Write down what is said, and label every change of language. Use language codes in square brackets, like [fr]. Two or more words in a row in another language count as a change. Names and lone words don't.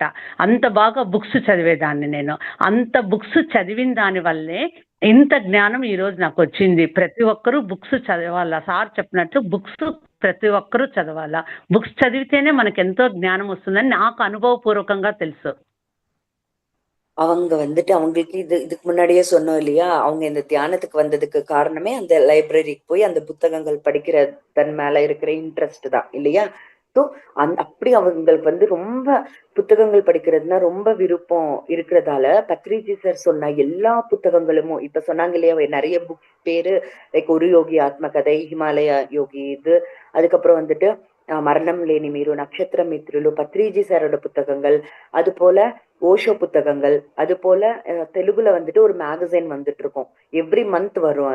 [te] అంత బాగా బుక్స్ చదివేదాన్ని నేను. అంత బుక్స్ చదివిన దాని వల్లే ఇంత జ్ఞానం ఈరోజు నాకు వచ్చింది. ప్రతి ఒక్కరూ బుక్స్ చదవాలా. సార్ చెప్పినట్లు బుక్స్ ప్రతి ఒక్కరూ చదవాలా. బుక్స్ చదివితేనే మనకు ఎంతో జ్ఞానం వస్తుందని నాకు అనుభవపూర్వకంగా తెలుసు. [ta] அவங்க வந்துட்டு அவங்களுக்கு இதுக்கு முன்னாடியே சொன்னோம் இல்லையா, அவங்க இந்த தியானத்துக்கு வந்ததுக்கு காரணமே அந்த லைப்ரரிக்கு போய் அந்த புத்தகங்கள் படிக்கிறதன் மேல இருக்கிற இன்ட்ரெஸ்ட் தான் இல்லையா? ஸோ அப்படி அவங்களுக்கு வந்து ரொம்ப புத்தகங்கள் படிக்கிறதுனா ரொம்ப விருப்பம் இருக்கிறதால பத்ரிஜி சார் சொன்ன எல்லா புத்தகங்களும் இப்ப சொன்னாங்க இல்லையா, நிறைய புக்ஸ் பேரு லைக் ஒரு யோகி ஆத்மகதை, ஹிமாலய யோகி இது, அதுக்கப்புறம் வந்துட்டு மரணம் லேனி மீரு, நட்சத்திர மித்ருலு, பத்ரிஜி சாரோட புத்தகங்கள், அது போல ஓஷோ புத்தகங்கள், அது போல தெலுங்குல வந்துட்டு ஒரு மேகசைன் வந்துட்டு இருக்கும், [en] every month [ta] வரும்.